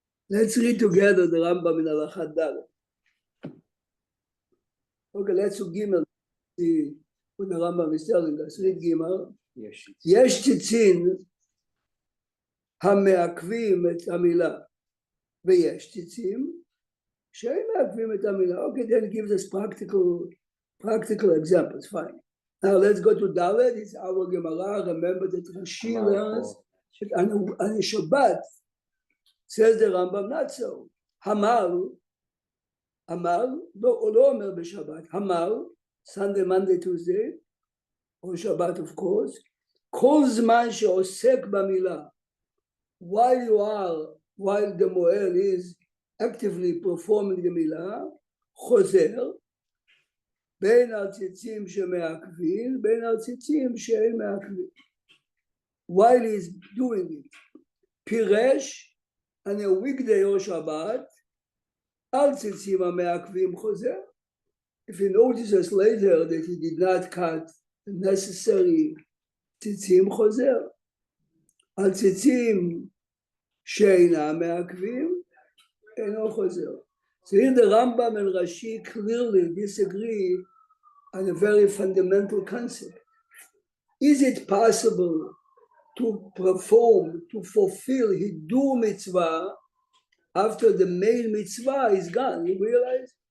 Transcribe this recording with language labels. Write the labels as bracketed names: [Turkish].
[English] Let's read together the Rambam in Halacha Dalet. Okay, let's do Gimel. See what the Rambam is telling us. Read Gimel. [Hebrew] יש ציצין המעכבים את המילה, ויש ציצים שאין מעכבים את המילה. [English] Okay, then it gives us practical examples. Fine. Now let's go to Dalet. It's our Gemara. Remember that Rashi learns that on a Shabbat, says the Rambam, not so. [Hebrew] Hamar, לא אומר בשבת. [English] Hamar, Sunday, Monday, Tuesday, or Shabbat, of course. [Hebrew] כל זמן שעוסק במילה, [English] while the Mohel is actively performing the מילה, [Hebrew] חוזר, בין הציצים שמעכבים, בין הציצים שאין מעכבים. [English] While he's doing it, פירש, on a weekday or Shabbat, [Hebrew] על ציצים המעכבים חוזר. [English] If he notices later that he did not cut the necessary ציצים חוזר. [Hebrew] על ציצים שאינם מעכבים, אינו חוזר. [English] So here the Rambam and Rashi clearly disagree on a very fundamental concept. Is it possible to perform, to fulfill Hidur mitzvah after the main mitzvah is gone. You realize?